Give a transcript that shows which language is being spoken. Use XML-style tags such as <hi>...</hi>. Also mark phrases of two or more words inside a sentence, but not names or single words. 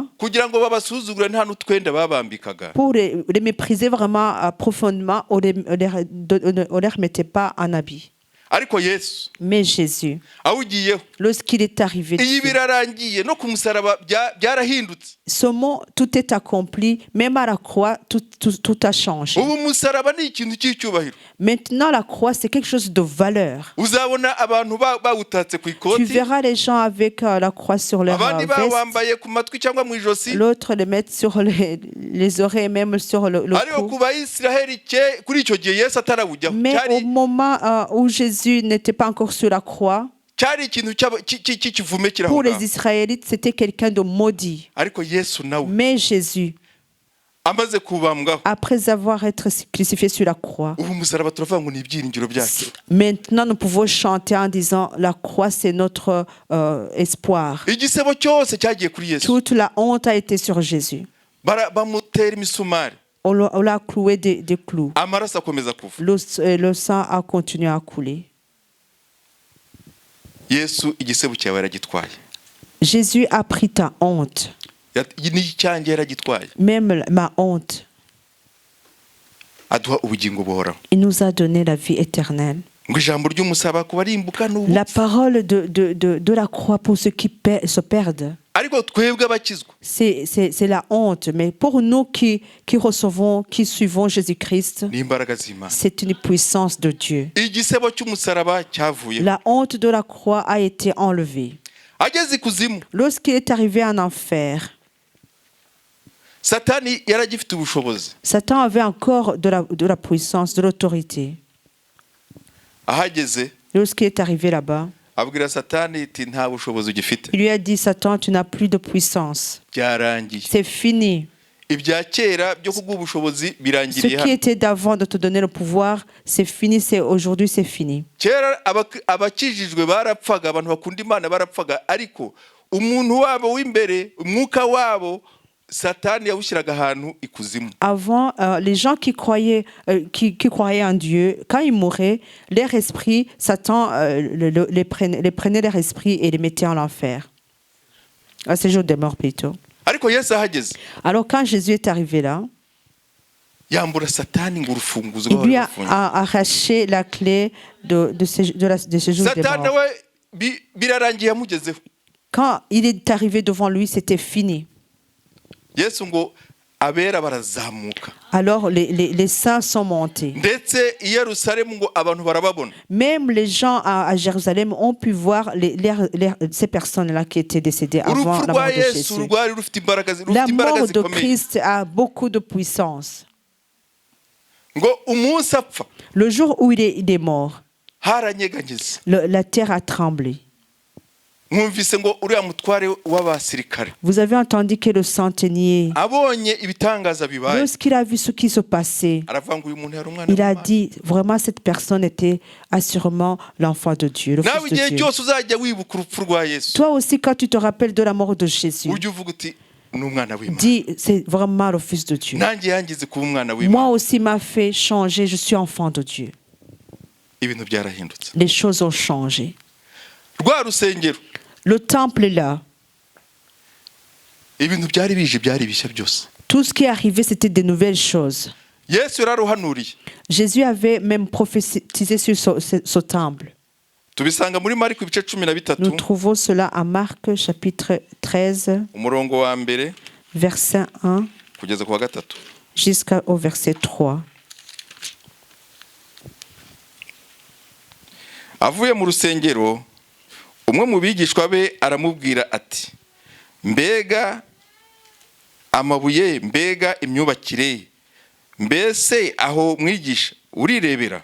<rw>kugira ngo babasuzugure nta n'utwenda babambikaga.</rw> <fr>pour les mépriser vraiment profondément, on ne les remettait pas en habit.</fr> <rw>Ariko Yesu</rw> <fr>Mais Jésus,</fr> <rw>awugiyeho,</rw> <fr>lorsqu'il est arrivé</fr> <rw>iyo</rw> <fr>dessus,</fr> <rw>birarangiye no ku musaraba byarahindutse.</rw> <fr>ce mot, tout est accompli, même à la croix, tout a changé.</fr> <rw>Ubu musaraba ni ikintu cy'icyubahiro.</rw> <fr>Maintenant, la croix, c'est quelque chose de valeur.</fr> <rw>Uzabona abantu bawutatse ku</rw> <fr>Tu</fr> <rw>ikoti,</rw> <fr>verras les gens avec la croix sur leur</fr> <rw>abandi</rw> <fr>veste,</fr> <rw>bawambaye ku matwi cyangwa mu ijosi.</rw> <fr>l'autre le mettre sur les oreilles, même sur le</fr> <rw>Ariko</rw> <fr>cou.</fr> <rw>ku Bayisiraheli kuri icyo gihe Yesu atarawujyaho,</rw> <fr>Mais au moment où Jésus n'était pas encore sur la croix,</fr> <rw>cyari ikintu cy'ikivume kiri aho</rw> <fr>pour les</fr> <rw>ngaho.</rw> <fr>Israélites, c'était quelqu'un de maudit.</fr> <rw>Ariko Yesu nawe</rw> <fr>Mais Jésus,</fr> <rw>amaze kubambwaho,</rw> <fr>après avoir été crucifié sur la croix,</fr> <rw>ubu musaraba turavuga ngo ni ibyiringiro byacu.</rw> <fr>maintenant nous pouvons chanter en disant la croix c'est notre espoir.</fr> <rw>Igisebo cyose cyagiye kuri Yesu,</rw> <fr>Toute la honte a été sur Jésus.</fr> <rw>bamutera imisumari,</rw> <fr>On l'a cloué des clous.</fr> <rw>amaraso akomeza kuva.</rw> <fr>Le sang a continué à couler.</fr> <rw>Yesu igisebo cyawe yaragitwaye,</rw> <fr>Jésus a pris ta honte,</fr> <rw>n'icyanjye yaragitwaye,</rw> <fr>même ma honte.</fr> <rw>aduha ubugingo buhoraho.</rw> <fr>Il nous a donné la vie éternelle.</fr> <rw>Ngo ijambo ry'umusaba ku barimbuka ni</rw> <fr>La</fr> <rw>ubupfu,</rw> <fr>parole de la croix pour ceux qui se perdent,</fr> <rw>ariko twebwe abakizwa</rw> <fr>c'est la honte. Mais pour nous qui recevons, qui suivons Jésus-Christ,</fr> <rw>ni imbaraga z'Imana.</rw> <fr>c'est une puissance de Dieu.</fr> <rw>Igisebo cy'umusaraba cyavuye,</rw> <fr>La honte de la croix a été enlevée.</fr> <rw>ageze ikuzimu</rw> <fr>Lorsqu'il est arrivé en enfer,</fr> <rw>Satani yaragifite ubushobozi.</rw> <fr>Satan avait encore de la puissance, de l'autorité.</fr> <rw>Ahageze</rw> <fr>Lorsqu'il est arrivé là-bas,</fr> <rw>abwira Satani iti nta bushobozi ugifite,</rw> <fr>il lui a dit, Satan, tu n'as plus de puissance.</fr> <rw>byarangiye.</rw> <fr>C'est fini.</fr> <rw>ibya kera byo kuguha ubushobozi</rw> <fr>Ce</fr> <rw>birangiriye</rw> <fr>qui</fr> <rw>hano.</rw> <fr>était d'avant de te donner le pouvoir, c'est fini, c'est aujourd'hui, c'est fini.</fr> <rw>Kera abakijijwe barapfaga, abantu bakunda Imana barapfaga, ariko umuntu wabo w'imbere, umwuka wabo Satani yawushyiraga ahantu ikuzimu.</rw> <fr>Avant, les gens qui croyaient en Dieu, quand ils mouraient, leur esprit, Satan les prenait leur esprit et les mettait en enfer. À ce jour des morts plutôt.</fr> <rw>Ariko Yesu ahageze,</rw> <fr>Alors quand Jésus est arrivé là,</fr> <rw>yambura Satani ngo urufunguzo</rw> <fr>il lui a</fr> <rw>rwafunze.</rw> <fr>arraché la clé de ce jour des</fr> <rw>Satani</rw> <fr>morts.</fr> <rw>we birarangiye amugezeho.</rw> <fr>Quand il est arrivé devant lui, c'était fini.</fr> <rw>Yesu ngo abera barazamuka.</rw> <fr>Alors les saints sont montés.</fr> <rw>Ndetse i Yerusalemu ngo abantu barababona.</rw> <fr>Même les gens à Jérusalem ont pu voir ces personnes-là qui étaient décédées avant</fr> <rw>Urupfu</rw> <fr>la</fr> <rw>rwa</rw> <fr>mort de</fr> <rw>Yesu</rw> <fr>Jésus.</fr> <rw>rwari rufite imbaraga</rw> <fr>La mort de</fr> <rw>zikomeye.</rw> <fr>Christ a beaucoup de puissance.</fr> <rw>Ngo umunsi apfa</rw> <fr>Le jour où il est mort,</fr> <rw>haranyeganyeze.</rw> <fr>la terre a tremblé.</fr> <rw>Mwumvise ngo uriya mutware w'abasirikare</rw> <fr>Vous avez entendu que le centenier,</fr> <rw>abonye ibitangaza bibaye,</rw> <fr>lorsqu'il a vu ce qui se passait,</fr> <rw>aravuga ngo uyu muntu yari umwana</rw> <fr>il a</fr> <rw>w'Imana.</rw> <fr>dit, vraiment cette personne était assurément l'enfant de Dieu, le</fr> <rw>Nawe</rw> <fr>fils de</fr> <rw>igihe</rw> <fr>Dieu.</fr> <rw>cyose uzajya wibuka urupfu rwa Yesu,</rw> <fr>Toi aussi, quand tu te rappelles de la mort de Jésus,</fr> <rw>ujye uvuga uti ni umwana w'Imana.</rw> <fr>dis, c'est vraiment le fils de Dieu.</fr> <rw>Nanjye yangize kuba umwana</rw> <fr>Moi</fr> <rw>w'Imana.</rw> <fr>aussi m'a fait changer, je suis enfant de Dieu.</fr> <rw>Ibintu byarahindutse.</rw> <fr>Les choses ont changé.</fr> <rw>Rwa rusengero,</rw> <fr>Le temple est là.</fr> <rw>ibintu byari bije byari bishya byose.</rw> <fr>Tout ce qui est arrivé, c'était de nouvelles choses.</fr> <rw>Yesu yararuhanuriye.</rw> <fr>Jésus avait même prophétisé sur ce temple.</fr> <rw>Tubisanga muri Mariko ibice 13,</rw> <fr>Nous trouvons cela à Marc chapitre 13,</fr> <rw>umurongo wa mbere</rw> <fr>verset 1</fr> <rw>kugeza ku wa gatatu.</rw> <fr>jusqu'au verset 3.</fr> <rw>Avuye mu rusengero, umwe mu bigishwa be aramubwira ati, mbega amabuye, mbega imyubakire, mbese aho mwigisha urirebera?</rw>